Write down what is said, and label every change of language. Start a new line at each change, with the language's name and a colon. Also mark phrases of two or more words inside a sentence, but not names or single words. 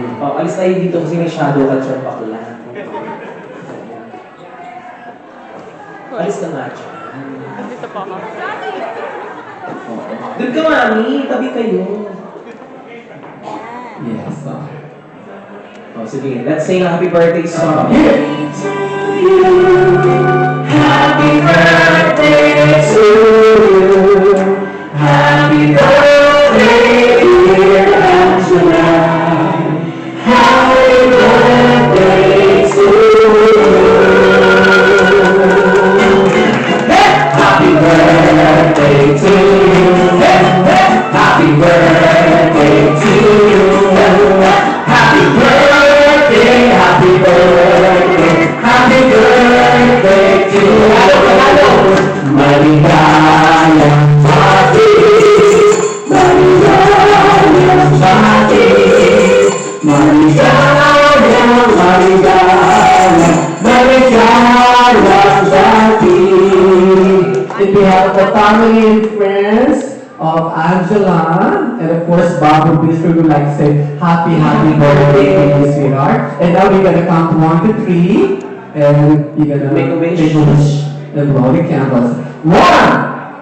Filipino: Oh, alis tayo dito kasi may shadow ka dyan bakla. Alis ka nga dyan. Nandito pa ako. Doon ka, mami. Tabi kayo. Yes. Oh, sige.
English: Let's sing a happy birthday song. Happy birthday to you. Happy birthday, dear Angela. Happy birthday to you. Happy birthday to you. Happy birthday to you. Happy birthday, happy birthday, happy birthday to you.
Filipino: Maligayang pati, maligayang pati, maligayang, maligayang pati.
English: In behalf of the family and friends of Angela, and of course Bob and Bishop would like to say happy birthday to you, sweetheart. And now we're gonna count 1 to 3, and you're gonna Make a wish. and blow the candles. 1,